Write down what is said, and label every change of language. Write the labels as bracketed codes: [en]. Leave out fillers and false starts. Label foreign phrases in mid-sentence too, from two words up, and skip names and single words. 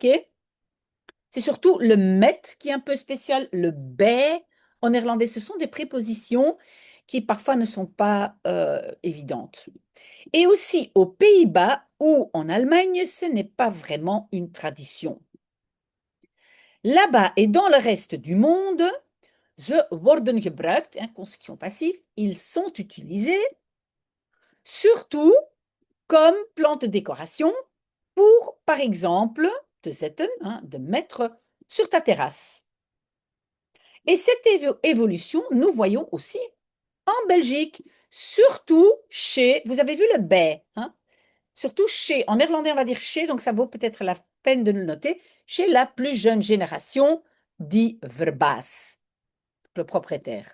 [fr] C'est surtout le met qui est un peu spécial, le bij en néerlandais. Ce sont des prépositions qui parfois ne sont pas évidentes. Et aussi aux Pays-Bas ou en Allemagne, ce n'est pas vraiment une tradition. Là-bas et dans le reste du monde, [nl] ze worden gebruikt, [fr] hein, construction passive, ils sont utilisés surtout comme plante de décoration pour, par exemple, [nl] te zetten, [fr] hein, de mettre sur ta terrasse. Et cette évolution, nous voyons aussi en Belgique, surtout chez, vous avez vu le bij, hein, surtout chez, en néerlandais on va dire chez, donc ça vaut peut-être la peine de le noter, chez la plus jeune génération, dit verbaas, le propriétaire.